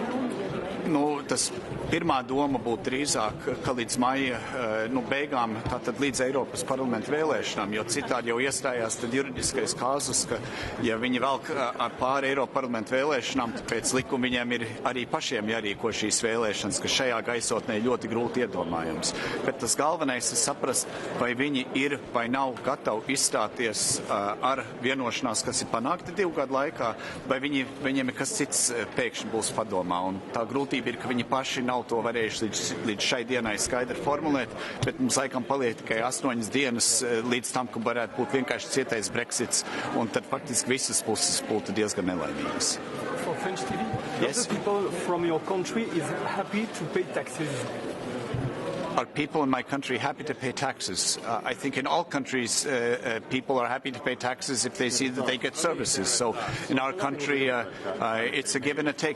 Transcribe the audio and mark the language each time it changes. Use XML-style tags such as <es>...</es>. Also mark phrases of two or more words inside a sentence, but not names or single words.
<lv>Nu, tas pirmā doma būtu drīzāk, ka līdz maija beigām, tātad līdz Eiropas parlamenta vēlēšanām, jo citādi jau iestājās tad juridiskais kāzus, ka ja viņi velk ar pāri Eiropas parlamenta vēlēšanām, tad pēc likuma viņiem ir arī pašiem jārīko šīs vēlēšanas, kas šajā gaisotnē ļoti grūti iedomājams. Bet tas galvenais ir saprast, vai viņi ir vai nav gatavi izstāties ar vienošanās, kas ir panākta 2 gadu laikā, vai viņiem ir kas cits pēkšņi būs padomā. Un tā grūtība ir, ka viņi paši nav to varējuši līdz šai dienai skaidri formulēt, bet mums laikam paliek tikai 8 dienas līdz tam, ka varētu būt vienkārši cietais Brexits, un tad faktiski visas puses būtu diezgan nelaimīgas.</lv> <en>For French TV, yes? Lots of people from your country is happy to pay taxes. Are people in my country happy to pay taxes? I think in all countries people are happy to pay taxes if they see that they get services. So in our country it's a give and a take.</en>